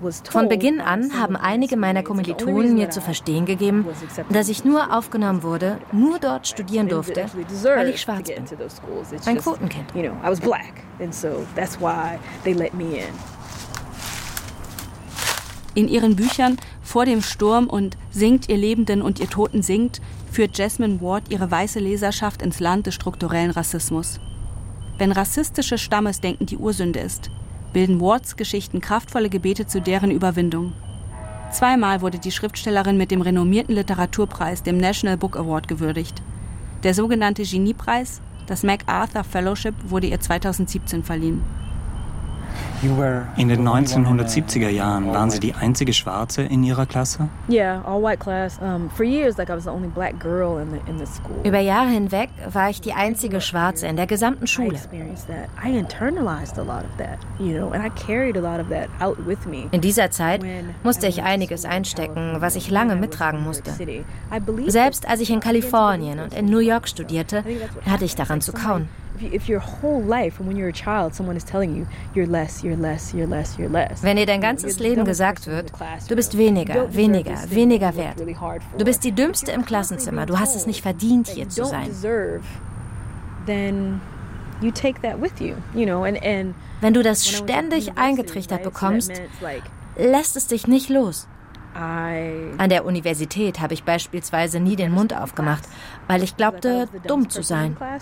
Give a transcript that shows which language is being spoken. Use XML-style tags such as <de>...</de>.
<de>Von Beginn an haben einige meiner Kommilitonen mir zu verstehen gegeben, dass ich nur aufgenommen wurde, nur dort studieren durfte, weil ich schwarz bin, ein Quotenkind.</de> <en>I was black, and so that's why they let me in.</en> <de>In ihren Büchern Vor dem Sturm und Singt ihr Lebenden und ihr Toten singt, führt Jasmine Ward ihre weiße Leserschaft ins Land des strukturellen Rassismus. Wenn rassistisches Stammesdenken die Ursünde ist, bilden Wards Geschichten kraftvolle Gebete zu deren Überwindung. Zweimal wurde die Schriftstellerin mit dem renommierten Literaturpreis, dem National Book Award, gewürdigt. Der sogenannte Geniepreis, das MacArthur Fellowship, wurde ihr 2017 verliehen. In den 1970er Jahren waren Sie die einzige Schwarze in Ihrer Klasse?</de> <en>Yeah, all white class. For years, like I was the only black girl in the school.</en> <de>Über Jahre hinweg war ich die einzige Schwarze in der gesamten Schule.</de> <en>I internalized a lot of that, you know, and I carried a lot of that out with me.</en> <de>In dieser Zeit musste ich einiges einstecken, was ich lange mittragen musste. Selbst als ich in Kalifornien und in New York studierte, hatte ich daran zu kauen.</de> <en>If your whole life, when you're a child, someone is telling you you're less, you're less, you're less, you're less.</en> <de>Wenn dir dein ganzes Leben gesagt wird, du bist weniger, weniger, weniger wert. Du bist die Dümmste im Klassenzimmer. Du hast es nicht verdient, hier zu sein.</de> <en>Then you take that with you, you know. And</en> <de>wenn du das ständig eingetrichtert bekommst, lässt es dich nicht los. An der Universität habe ich beispielsweise nie den Mund aufgemacht, weil ich glaubte, dumm zu sein.</de>